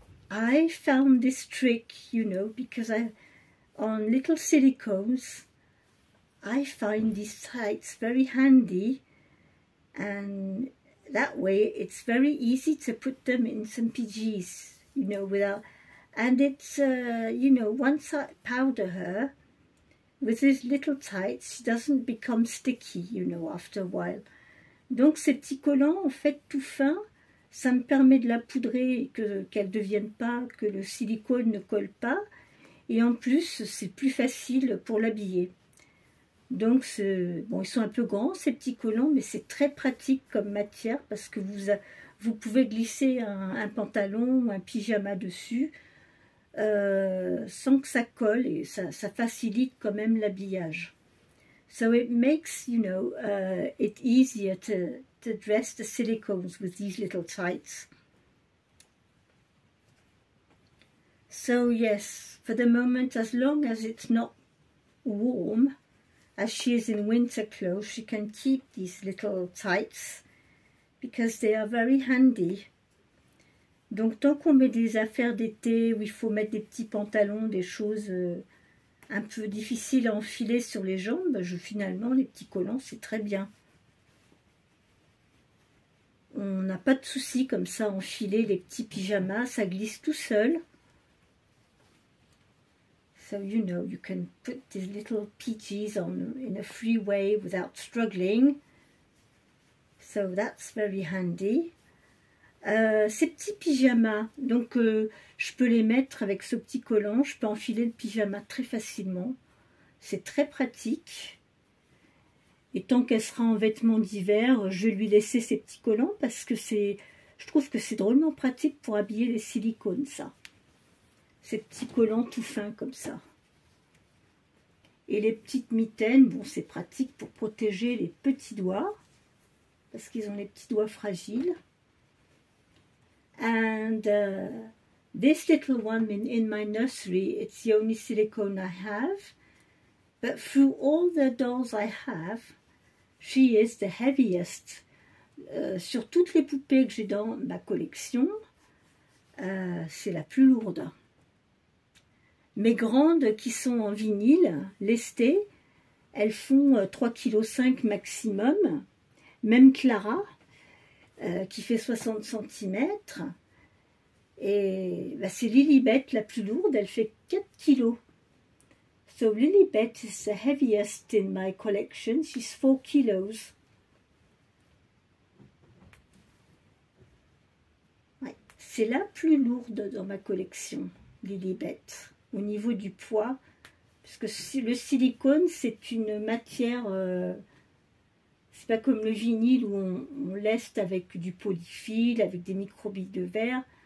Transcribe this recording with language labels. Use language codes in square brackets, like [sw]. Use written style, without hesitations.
[en] I found this trick, you know, because on little silicones, I find these tights very handy, and that way it's very easy to put them in some PJs, you know, without, and it's, you know, once I powder her with these little tights, she doesn't become sticky, you know, after a while. [fr] Donc ces petits collants, en fait, tout fins, ça me permet de la poudrer, qu'elle ne devienne pas, que le silicone ne colle pas. Et en plus, c'est plus facile pour l'habiller. Donc, bon, ils sont un peu grands, ces petits collants, mais c'est très pratique comme matière parce que vous pouvez glisser un pantalon ou un pyjama dessus sans que ça colle et ça facilite quand même l'habillage. [en] So it makes, you know, it easier to dress the silicones with these little tights. So yes, for the moment, as long as it's not warm, as she is in winter clothes, she can keep these little tights because they are very handy. [fr] Donc tant qu'on met des affaires d'été où il faut mettre des petits pantalons, des choses un peu difficiles à enfiler sur les jambes, finalement les petits collants c'est très bien. On n'a pas de souci comme ça à enfiler les petits pyjamas, ça glisse tout seul. So you know, you can put these little PJs on in a free way without struggling. So that's very handy. Ces petits pyjamas, donc je peux les mettre avec ce petit collant, je peux enfiler le pyjama très facilement. C'est très pratique. Et tant qu'elle sera en vêtements d'hiver, je vais lui laisser ces petits collants parce que je trouve que c'est drôlement pratique pour habiller les silicones, ça. Ces petits collants tout fins comme ça. Et les petites mitaines, bon, c'est pratique pour protéger les petits doigts, parce qu'ils ont les petits doigts fragiles. [en] And this little one in my nursery, it's the only silicone I have. But through all the dolls I have, she is the heaviest. [fr] Sur toutes les poupées que j'ai dans ma collection, c'est la plus lourde. Mes grandes qui sont en vinyle, lestées, elles font 3,5 kg maximum. Même Clara, qui fait 60 cm. Et bah, c'est Lilibet la plus lourde, elle fait 4 kg. So Lilibet is the heaviest in my collection, she's 4 kilos. Ouais, c'est la plus lourde dans ma collection, Lilibet, au niveau du poids. Parce que le silicone, c'est une matière... c'est pas comme le vinyle où on leste avec du polyfil, avec des microbilles de verre.